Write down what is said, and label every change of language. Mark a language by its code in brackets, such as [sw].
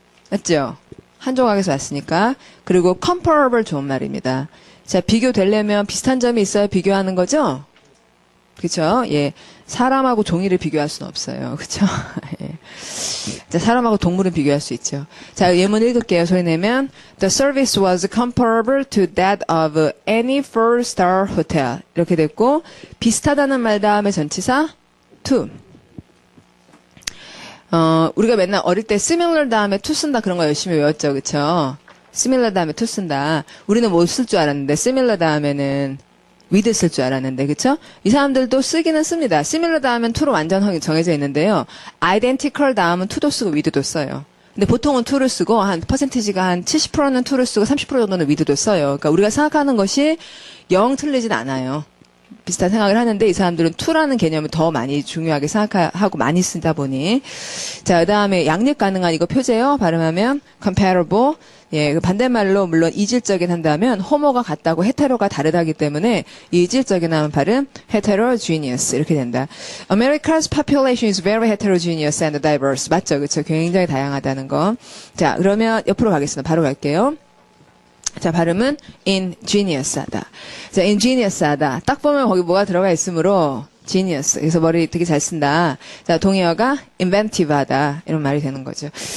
[ko] 맞죠? 한 조각에서 왔으니까. 그리고 comparable 좋은 말입니다. 자, 비교되려면 비슷한 점이 있어야 비교하는 거죠? 그쵸? 예. 사람하고 종이를 비교할 수는 없어요. 그쵸? 예. 자, 사람하고 동물은 비교할 수 있죠. 자, 예문 읽을게요. [en] 소리 내면 The service was comparable to that of any four-star hotel. [ko] 이렇게 됐고 비슷하다는 말 다음에 전치사 to. 우리가 맨날 어릴 때 similar 다음에 to 쓴다 그런 거 열심히 외웠죠. 그쵸? similar 다음에 to 쓴다. 우리는 못 쓸 줄 알았는데 similar 다음에는 with 쓸 줄 알았는데, 그쵸? 이 사람들도 쓰기는 씁니다. similar 다음엔 to로 완전 정해져 있는데요. identical 다음은 to도 쓰고 with도 써요. 근데 보통은 to를 쓰고, 한, 퍼센티지가 한 70%는 to를 쓰고 30% 정도는 with도 써요. 그러니까 우리가 생각하는 것이 영 틀리진 않아요. 비슷한 생각을 하는데 이 사람들은 to라는 개념을 더 많이 중요하게 생각하고 많이 쓰다 보니 자, 그다음에 양립 가능한 이거 표제요. 발음하면 comparable. 예, 그 반대말로 물론 이질적인 한다면 호모가 같다고 헤테로가 다르다기 때문에 이질적인 하면 발음 heterogeneous 이렇게 된다. [en] America's population is very heterogeneous and diverse. [ko] 맞죠? 그렇죠? 굉장히 다양하다는 거. 자, 그러면 옆으로 가겠습니다. 바로 갈게요. 자, 발음은 ingenious.하다. 자, ingenious.하다. 딱 보면 거기 뭐가 들어가 있으므로 genius. 그래서 머리 되게 잘 쓴다. 자, 동의어가 inventive하다. 이런 말이 되는 거죠.